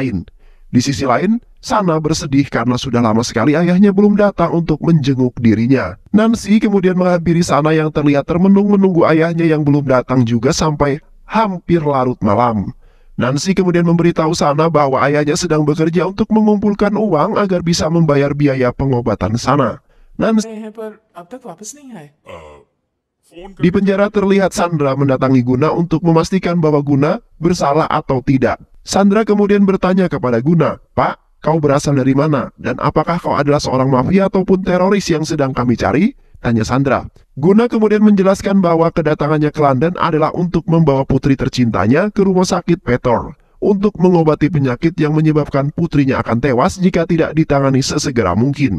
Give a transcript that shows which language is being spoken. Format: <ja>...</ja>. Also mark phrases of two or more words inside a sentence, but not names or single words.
<id>Di sisi lain, Sana bersedih karena sudah lama sekali ayahnya belum datang untuk menjenguk dirinya. Nancy kemudian menghampiri Sana yang terlihat termenung menunggu ayahnya yang belum datang juga sampai hampir larut malam. Nancy kemudian memberitahu Sana bahwa ayahnya sedang bekerja untuk mengumpulkan uang agar bisa membayar biaya pengobatan Sana. Nancy</id> <hi>पर अब तक वापस नहीं आए।</hi> <id>di penjara terlihat Sandra mendatangi Guna untuk memastikan bahwa Guna bersalah atau tidak. Sandra kemudian bertanya kepada Guna, "Pak, kau berasal dari mana? Dan apakah kau adalah seorang mafia ataupun teroris yang sedang kami cari?" Tanya Sandra. Guna kemudian menjelaskan bahwa kedatangannya ke London adalah untuk membawa putri tercintanya ke rumah sakit Petor untuk mengobati penyakit yang menyebabkan putrinya akan tewas jika tidak ditangani sesegera mungkin.</id>